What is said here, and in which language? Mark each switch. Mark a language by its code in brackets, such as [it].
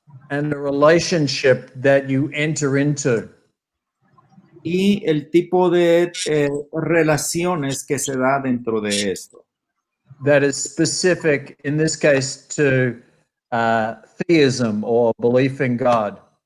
[en] And the relationship that you enter into. [es] y el tipo de relaciones que se da dentro de esto. [en] That is specific, in this case, to theism or belief in God.